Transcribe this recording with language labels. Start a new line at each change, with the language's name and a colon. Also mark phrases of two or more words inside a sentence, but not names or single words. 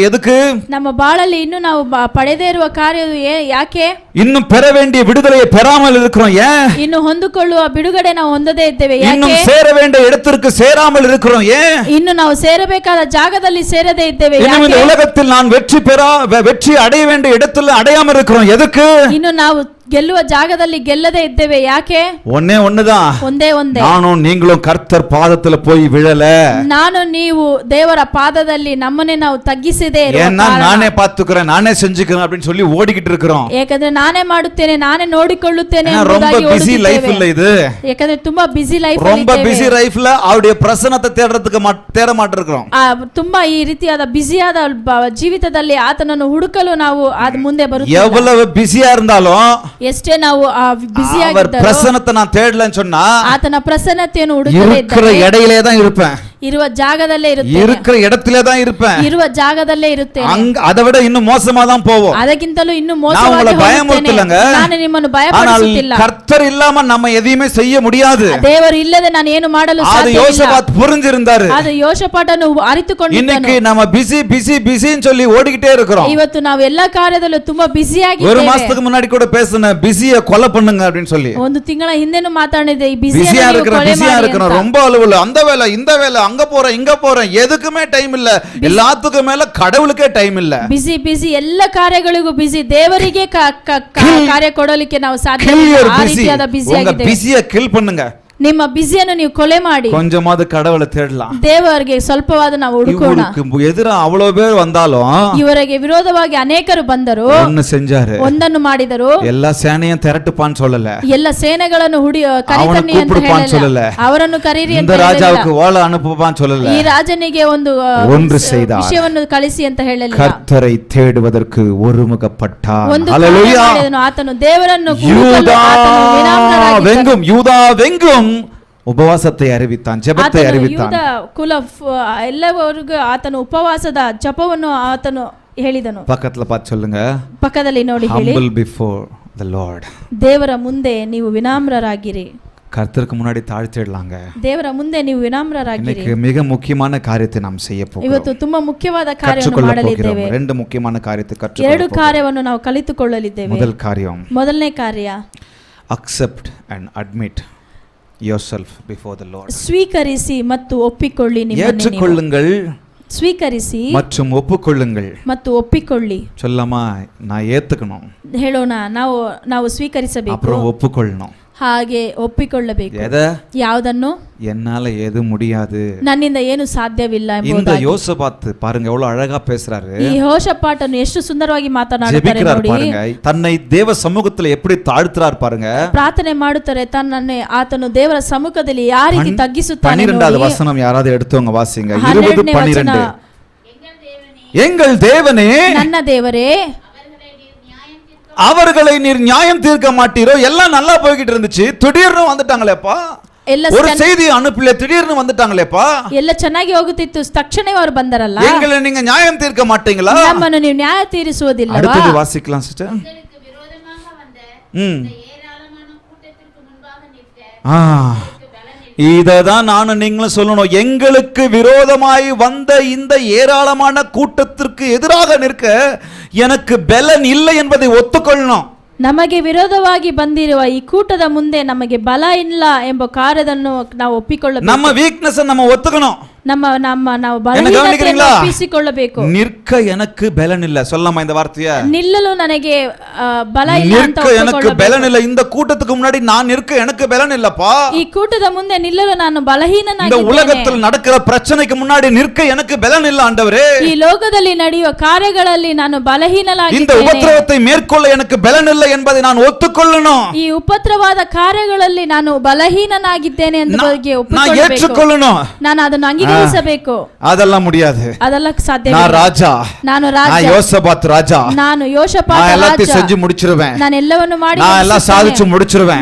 Tamil: எதுக்கு?
Kannada: ನಮ್ಮ ಬಾಳಲ್ಲಿ ಇನ್ನು ನಾವು ಪಡೆದೇ ಇರುವ ಕಾರ್ಯ ಯಾಕೆ?
Tamil: இன்னும் பெற வேண்டிய விடுதலையை பெறாமல் இருக்கிறோம். ஏன்?
Kannada: ಇನ್ನು ಹೊಂದಿಕೊಳ್ಳುವ ಬಿಡುಗಡೆ ನಾವು ಹೊಂದದೇ ಇದ್ದೇವೆ.
Tamil: இன்னும்
Kannada: ಯಾಕೆ?
Tamil: சேர வேண்டிய இடத்திற்கு சேராமல் இருக்கிறோம். ஏன்?
Kannada: ಇನ್ನು ನಾವು ಸೇರಬೇಕಾದ ಜಾಗದಲ್ಲಿ ಸೇರದೇ ಇದ್ದೇವೆ.
Tamil: இன்னும் இந்த
Kannada: ಯಾಕೆ?
Tamil: உலகத்தில் நான் வெற்றி அடைய வேண்டிய இடத்துல அடையாம இருக்கிறோம். எதுக்கு?
Kannada: ಇನ್ನು ನಾವು ಗೆಲ್ಲುವ ಜಾಗದಲ್ಲಿ ಗೆಲ್ಲದೇ ಇದ್ದೇವೆ. ಯಾಕೆ?
Tamil: ஒண்ணுதான்,
Kannada: ಒಂದೇ
Tamil: நானும் நீங்களும் கர்த்தர் பாதத்துல போய் விழல.
Kannada: ನಾನು ನೀವು ದೇವರ ಪಾದದಲ್ಲಿ ನಮ್ಮನ್ನೇ ನಾವು ತಗ್ಗಿಸದೇ ಇರುವ
Tamil: ஏன்னா
Kannada: ಕಾರಣ.
Tamil: நானே பாத்துக்கிறேன், நானே செஞ்சுக்கிறேன் அப்படின்னு சொல்லி ஓடிக்கிட்டு இருக்கிறோம்.
Kannada: ಯಾಕಂದ್ರೆ ನಾನೇ ಮಾಡುತ್ತೇನೆ, ನಾನೇ ನೋಡಿಕೊಳ್ಳುತ್ತೇನೆ
Tamil: ரொம்ப
Kannada: ಎಂಬುದಾಗಿ
English: busy life இல்ல
Kannada: ಓಡುತ್ತಿದ್ದೇವೆ.
Tamil: இது.
Kannada: ಯಾಕಂದ್ರೆ ತುಂಬಾ
English: busy life
Tamil: ரொம்ப
English: busy life
Tamil: அவருடைய பிரசன்னத்தை தேடுறதுக்கு தேட மாட்டிருக்கிறோம்.
Kannada: ತುಂಬಾ ಈ ರೀತಿಯಾದ ಬಿಸಿಯಾದ ಜೀವಿತದಲ್ಲಿ ಆತನನ್ನು ಹುಡುಕಲು ನಾವು ಅದ ಮುಂದೆ ಬರುತ್ತೇವೆ.
Tamil: எவ்வளவு பிஸியா இருந்தாலும்
Kannada: ಎಷ್ಟೇ ನಾವು ಬಿಸಿ
Tamil: அவர் பிரசன்னத்தை நான் தேடலன்னு சொன்னா
Kannada: ಆತನ ಪ್ರಸನ್ನತೆಯನ್ನು ಹುಡುಕದೇ
Tamil: இருக்கிற
Kannada: ಇದ್ದರೆ
Tamil: இடையிலே தான் இருப்பேன்,
Kannada: ಇರುವ ಜಾಗದಲ್ಲೇ ಇರುತ್ತೇನೆ,
Tamil: இருக்கிற இடத்திலே தான் இருப்பேன்.
Kannada: ಇರುವ ಜಾಗದಲ್ಲೇ ಇರುತ್ತೇನೆ.
Tamil: அதை விட இன்னும் மோசமா தான் போவோம்.
Kannada: ಅದಕ್ಕಿಂತಲೂ ಇನ್ನು
Tamil: நான்
Kannada: ಮೋಸವಾಗಿ
Tamil: உங்களை
Kannada: ಹೋಗುತ್ತೇನೆ.
Tamil: பயமுறுத்தலங்க,
Kannada: ನಾನು ನಿಮ್ಮನ್ನು
Tamil: ஆனால்
Kannada: ಭಯಪಡಿಸುತ್ತಿಲ್ಲ.
Tamil: கர்த்தர் இல்லாம நம்ம எதையுமே செய்ய முடியாது.
Kannada: ದೇವರು ಇಲ್ಲದೆ ನಾನು ಏನು ಮಾಡಲು
Tamil: அது
Kannada: ಸಾಧ್ಯವಿಲ್ಲ.
Tamil: யோசபாத் புரிஞ்சிருந்தாரு.
Kannada: ಅದು ಯೋಷಪಾಟನು ಅರಿತುಕೊಂಡಿದ್ದನು.
Tamil: இன்னைக்கு நம்ம பிஸின்னு சொல்லி ஓடிக்கிட்டே இருக்கிறோம்.
Kannada: ಇವತ್ತು ನಾವು ಎಲ್ಲಾ ಕಾರ್ಯದಲ್ಲೂ ತುಂಬಾ
Tamil: ஒரு
Kannada: ಬಿಸಿಯಾಗಿದ್ದೇವೆ.
Tamil: மாசத்துக்கு முன்னாடி கூட பேசுன பிஸிய கொலை பண்ணுங்க அப்படின்னு சொல்லி.
Kannada: ಒಂದು ತಿಂಗಳ ಹಿಂದೆನೂ ಮಾತಾಡಿದೆ, ಈ
Tamil: பிஸியா இருக்கிறோம்,
Kannada: ಕೊಲೆ
Tamil: பிஸியா
Kannada: ಮಾಡಿ
Tamil: இருக்கிறோம்,
Kannada: ಅಂತ.
Tamil: ரொம்ப அலுவல, அந்த வேலை இந்த வேலை, அங்க போறேன் இங்க போறேன், எதுக்குமே டைம் இல்ல. எல்லாத்துக்கும் மேல கடவுளுக்கே டைம் இல்ல.
Kannada: ಬಿಸಿ ಎಲ್ಲ ಕಾರ್ಯಗಳಿಗೂ ಬಿಸಿ, ದೇವರಿಗೆ ಕಾರ್ಯ ಕೊಡಲಿಕ್ಕೆ ನಾವು ಸಾಧ್ಯ
English: Kill
Kannada: ಇಲ್ಲ.
English: your
Kannada: ಆ
English: busy.
Kannada: ರೀತಿಯಾದ ಬಿಸಿ
Tamil: உங்க
Kannada: ಆಗಿದೆ.
Tamil: பிஸிய கில் பண்ணுங்க.
Kannada: ನಿಮ್ಮ ಬಿಸಿಯನ್ನು ನೀವು ಕೊಲೆ ಮಾಡಿ
Tamil: கொஞ்சமாவது கடவுளை தேடலாம்.
Kannada: ದೇವರಿಗೆ ಸ್ವಲ್ಪವಾದ ನಾವು ಹುಡುಕೋಣ.
Tamil: இவருக்கு எதிரா அவ்வளவு பேர் வந்தாலும்
Kannada: ಇವರಿಗೆ ವಿರೋಧವಾಗಿ ಅನೇಕರು ಬಂದರು,
Tamil: ஒன்னு செஞ்சாரு,
Kannada: ಒಂದನ್ನು ಮಾಡಿದರು.
Tamil: எல்லா சேனையும் திரட்டுப்பான்னு சொல்லல,
Kannada: ಎಲ್ಲ ಸೇನೆಗಳನ್ನು ಕರಿತನ್ನಿ ಅಂತ
Tamil: கூப்பிடுப்பான்னு சொல்லல,
Kannada: ಹೇಳಲಿಲ್ಲ, ಅವರನ್ನು ಕರೀರಿ ಅಂತ
Tamil: இந்த ராஜாவுக்கு
Kannada: ಹೇಳಲಿಲ್ಲ,
Tamil: ஓலை அனுப்புப்பான்னு சொல்லல.
Kannada: ಈ ರಾಜನಿಗೆ ಒಂದು
Tamil: ஒன்று செய்தார்,
Kannada: ವಿಷಯವನ್ನು ಕಳಿಸಿ ಅಂತ ಹೇಳಲಿಲ್ಲ.
Tamil: கர்த்தரை தேடுவதற்கு ஒருமுகப்பட்டார்.
Kannada: ಒಂದು
Tamil: ஹல்லேலூயா.
Kannada: ಕಾರ್ಯ ಮಾಡಿದನು, ಆತನು ದೇವರನ್ನು
Tamil: யூதா
Kannada: ಹುಡುಕಲು ಆತನು ವಿನಮ್ರನಾಗಿದ್ದನು.
Tamil: வெங்கும், யூதா வெங்கும் உபவாசத்தை அறிவித்தான், ஜெபத்தை
Kannada: ಆತನು
Tamil: அறிவித்தான்.
Kannada: ಯೂದ ಕುಲ ಎಲ್ಲವರಿಗೂ ಆತನು ಉಪವಾಸದ ಜಪವನ್ನು ಆತನು ಹೇಳಿದನು.
Tamil: பக்கத்துல பார்த்து சொல்லுங்க,
Kannada: ಪಕ್ಕದಲ್ಲಿ ನೋಡಿ ಹೇಳಿ,
English: humble before the Lord.
Kannada: ದೇವರ ಮುಂದೆ ನೀವು ವಿನಮ್ರರಾಗಿರಿ.
Tamil: கர்த்தருக்கு முன்னாடி தாழ்த்திடலாங்க.
Kannada: ದೇವರ ಮುಂದೆ ನೀವು ವಿನಮ್ರರಾಗಿರಿ.
Tamil: இன்னைக்கு மிக முக்கியமான காரியத்தை நாம் செய்ய போகிறோம்.
Kannada: ಇವತ್ತು ತುಂಬಾ ಮುಖ್ಯವಾದ ಕಾರ್ಯವನ್ನು
Tamil: கற்றுக்கொள்ள
Kannada: ಮಾಡಲಿದ್ದೇವೆ.
Tamil: போகிறோம். ரெண்டு முக்கியமான காரியத்தை
Kannada: ಎರಡು
Tamil: கற்றுக்கொள்ள போகிறோம்.
Kannada: ಕಾರ್ಯವನ್ನು ನಾವು ಕಲಿತುಕೊಳ್ಳಲಿದ್ದೇವೆ.
Tamil: முதல் காரியம்,
Kannada: ಮೊದಲನೇ ಕಾರ್ಯ,
English: accept and admit yourself before the Lord.
Kannada: ಸ್ವೀಕರಿಸಿ ಮತ್ತು ಒಪ್ಪಿಕೊಳ್ಳಿ. ನಿಮ್ಮನ್ನು ನೀವು
Tamil: ஏற்றுக்கொள்ளுங்கள்
Kannada: ಸ್ವೀಕರಿಸಿ
Tamil: மற்றும் ஒப்புக்கொள்ளுங்கள்.
Kannada: ಮತ್ತು ಒಪ್ಪಿಕೊಳ್ಳಿ.
Tamil: சொல்லாமா, நான் ஏத்துக்கணும்,
Kannada: ಹೇಳೋಣ, ನಾವು ಸ್ವೀಕರಿಸಬೇಕು,
Tamil: அப்புறம் ஒப்புக்கொள்ளணும்.
Kannada: ಹಾಗೆ ಒಪ್ಪಿಕೊಳ್ಳಬೇಕು.
Tamil: எதை?
Kannada: ಯಾವುದನ್ನು?
Tamil: என்னால எது முடியாது.
Kannada: ನನ್ನಿಂದ ಏನು ಸಾಧ್ಯವಿಲ್ಲ
Tamil: இந்த
Kannada: ಎಂಬುದಾಗಿ.
Tamil: யோசபாத் பாருங்க எவ்வளவு அழகா பேசுறாரு,
Kannada: ಈ ಯೆಹೋಷಾಫಾಟನು ಎಷ್ಟು ಸುಂದರವಾಗಿ ಮಾತನಾಡುತ್ತಾರೆ
Tamil: ஜெபிக்கிறார்
Kannada: ನೋಡಿ.
Tamil: பாருங்க, தன்னை தேவ சமூகத்துல எப்படி தாழ்த்துறார் பாருங்க.
Kannada: ಪ್ರಾರ್ಥನೆ ಮಾಡುತ್ತಾರೆ, ತನ್ನನ್ನೇ ಆತನು ದೇವರ ಸಮ್ಮುಖದಲ್ಲಿ ಯಾವ ರೀತಿ ತಗ್ಗಿಸುತ್ತಾನೆ
Tamil: 12வது
Kannada: ನೋಡಿ.
Tamil: வசனம் யாராவது எடுத்தவங்க வாசிங்க.
Kannada: 12ನೇ 20:12. ವಚನ,
Tamil: எங்கள் தேவனே,
Kannada: ನನ್ನ ದೇವರೇ,
Tamil: அவர்களை நீர் நியாயம் தீர்க்க மாட்டீரோ. எல்லாம் நல்லா போய்கிட்டு இருந்துச்சு, திடீர்னு வந்துட்டாங்களேப்பா.
Kannada: ಎಲ್ಲ
Tamil: ஒரு செய்தி அனுப்பல, திடீர்னு வந்துட்டாங்களேப்பா.
Kannada: ಎಲ್ಲ ಚೆನ್ನಾಗಿ ಹೋಗುತ್ತಿತ್ತು, ತಕ್ಷಣವೇ ಅವರು ಬಂದರಲ್ಲ.
Tamil: எங்களை நீங்க நியாயம் தீர்க்க மாட்டீங்களா?
Kannada: ನಮ್ಮನ್ನು ನೀವು ನ್ಯಾಯ ತೀರಿಸುವುದಿಲ್ಲವಾ?
Tamil: அடுத்தது வாசிக்கலாம் சிஸ்டர். இததான் நானும் நீங்களும் சொல்லணும். எங்களுக்கு விரோதமாய் வந்த இந்த ஏராளமான கூட்டத்திற்கு எதிராக நிற்க எனக்கு பலன் இல்லை என்பதை ஒத்துக்கொள்ளணும்.
Kannada: ನಮಗೆ ವಿರೋಧವಾಗಿ ಬಂದಿರುವ ಈ ಕೂಟದ ಮುಂದೆ ನಮಗೆ ಬಲ ಇಲ್ಲ ಎಂಬ ಕಾರ್ಯವನ್ನು ನಾವು ಒಪ್ಪಿಕೊಳ್ಳಬೇಕು.
Tamil: நம்ம வீக்னஸ் நம்ம ஒத்துக்கணும்.
Kannada: ನಮ್ಮ ನಾವು
Tamil: என்ன
Kannada: ಬಲಹೀನತೆಯನ್ನು
Tamil: கவனிக்கிறீங்களா?
Kannada: ಒಪ್ಪಿಸಿಕೊಳ್ಳಬೇಕು.
Tamil: நிற்க எனக்கு பலன் இல்ல. சொல்லலாமா இந்த வார்த்தையை?
Kannada: ನಿಲ್ಲಲು ನನಗೆ ಬಲ ಇಲ್ಲ ಅಂತ
Tamil: நிற்க எனக்கு
Kannada: ಒಪ್ಪಿಕೊಳ್ಳಬೇಕು.
Tamil: பலன் இல்ல. இந்த கூட்டத்துக்கு முன்னாடி நான் நிற்க எனக்கு பலன் இல்லப்பா.
Kannada: ಈ ಕೂಟದ ಮುಂದೆ ನಿಲ್ಲಲು ನಾನು
Tamil: இந்த
Kannada: ಬಲಹೀನನಾಗಿದ್ದೇನೆ.
Tamil: உலகத்தில் நடக்கிற பிரச்சனைக்கு முன்னாடி நிற்க எனக்கு பலன் இல்ல ஆண்டவரே.
Kannada: ಈ ಲೋಕದಲ್ಲಿ ನಡೆಯುವ ಕಾರ್ಯಗಳಲ್ಲಿ ನಾನು
Tamil: இந்த
Kannada: ಬಲಹೀನನಾಗಿದ್ದೇನೆ.
Tamil: உபத்திரவத்தை மேற்கொள்ள எனக்கு பலன் இல்லை என்பதை நான் ஒத்துக்கொள்ளணும்.
Kannada: ಈ ಉಪದ್ರವಾದ ಕಾರ್ಯಗಳಲ್ಲಿ ನಾನು ಬಲಹೀನನಾಗಿದ್ದೇನೆ ಅಂತ ಬಗ್ಗೆ
Tamil: நான்
Kannada: ಒಪ್ಪಿಕೊಳ್ಳಬೇಕು.
Tamil: ஏற்றுக்கொள்ளணும்.
Kannada: ನಾನು ಅದನ್ನು ಅಂಗೀಕರಿಸಬೇಕು.
Tamil: அதெல்லாம் முடியாது.
Kannada: ಅದೆಲ್ಲ ಸಾಧ್ಯ
Tamil: நான் ராஜா,
Kannada: ನಾನು
Tamil: நான்
Kannada: ರಾಜ,
Tamil: யோசபாத் ராஜா,
Kannada: ನಾನು ಯೋಷಪಾತ
Tamil: நான்
Kannada: ರಾಜ,
Tamil: எல்லாத்தையும் செஞ்சு முடிச்சிருவேன்.
Kannada: ನಾನು ಎಲ್ಲವನ್ನು ಮಾಡಿ
Tamil: நான் எல்லாம் சாதிச்சு முடிச்சிருவேன்.